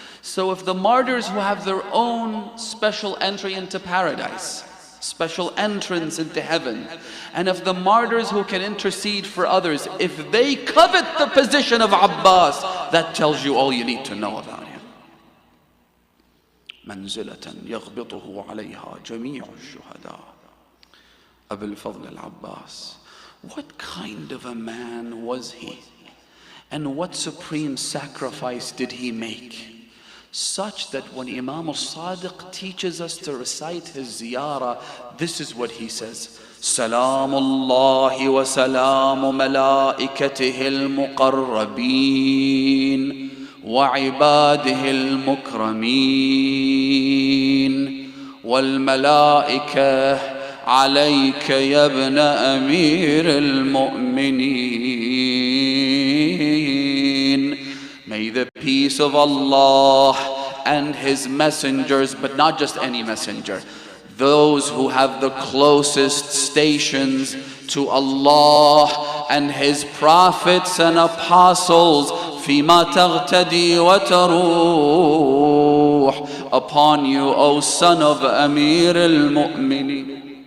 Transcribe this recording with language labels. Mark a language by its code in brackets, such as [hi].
[en] So if the martyrs who have their own special entry into paradise, special entrance into heaven, and if the martyrs who can intercede for others, if they covet the position of Abbas, that tells you all you need to know about him. [ar] منزلة يغبطه عليها جميع الشهداء. [en] Abul Fadl al-Abbas. What kind of a man was he? And what supreme sacrifice did he make? Such that when Imam al-Sadiq teaches us to recite his ziyarah, this is what he says. [ar] سلام الله وسلام ملائكته المقربين وعباده المكرمين والملائكة عليك يا ابن أمير المؤمنين. [en] May the peace of Allah and His messengers, but not just any messenger, those who have the closest stations to Allah and His prophets and apostles, [ar] فيما تغتدي وتروح, [en] upon you, O son of Amir al-Mu'minin.